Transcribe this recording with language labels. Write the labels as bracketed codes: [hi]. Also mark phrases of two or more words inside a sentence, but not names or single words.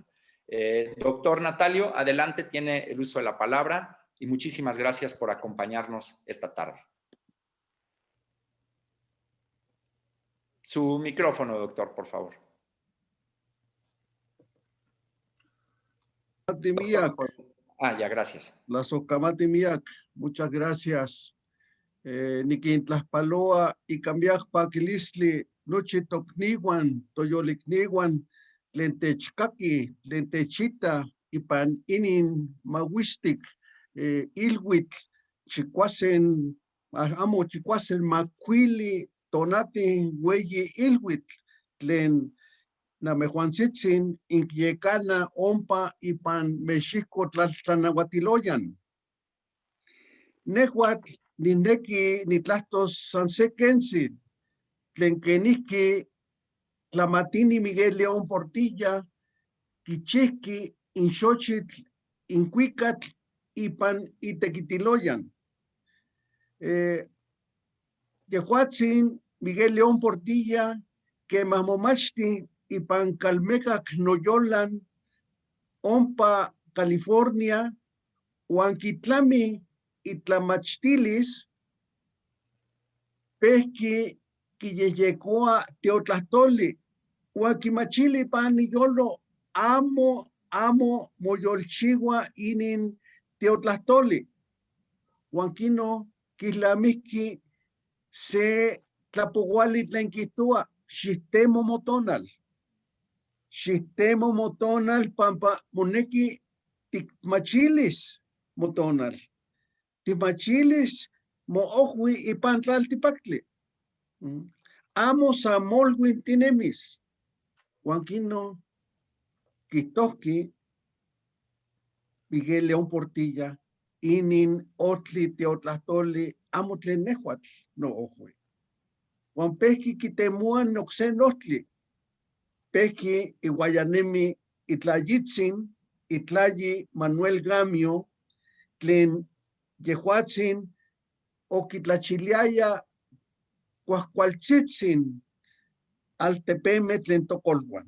[es] Doctor Natalio, adelante, tiene el uso de la palabra y muchísimas gracias por acompañarnos esta tarde. Su micrófono, doctor, por favor. Ya, gracias. [nah] La Socamati Miak, [es] muchas gracias. [nah] Niquintlaspaloa y cambiaj paquilisli, noche tocniwan, toyolicniwan, lentechkaki, lentechita, y pan inin mawistik, ilwit, chicuasen, amo chicuasen macuili, tonati, hueyi ilwit, tlen namejuanzitzin, inquiecana, ompa, y pan mexico tlaltanahuatiloyan. Nehuatl, nindeki nitlastos sansequensi, tlenqueniski Tlamatini Miguel León Portilla, Quichesqui, Inxochitl, Incuicatl, Ipan y Tequitiloyan. Yehuatzin Miguel León Portilla, que Mamomachti, Ipan Calmecac Noyolan, Ompa, California, Huanquitlami, y Tlamachtilis, pesqui quiyeyecoa teotlastoli, huaquimachili pani yolo, amo moyolchiwa inin teotlastoli. Huanquino quislamizqui se tlapoguali tlenquitua, sistema motonal. Sistema motonal pampa moneki tikmachilis motonal. Tikmachilis mo ohui ipan tlaltipactli. Amo samolwin tinemis. Huanquino quitohqui Miguel León Portilla inin otli teotlastoli amo tlen nehuatl no ohui. Juan pesqui quitemuan noxen otli. Pesqui iguayanemi itlayitzin, itlayi Manuel Gamio, tlen yehuatzin o quitlachiliaya cuascualtzitzin altepeme tlen tocolhuan.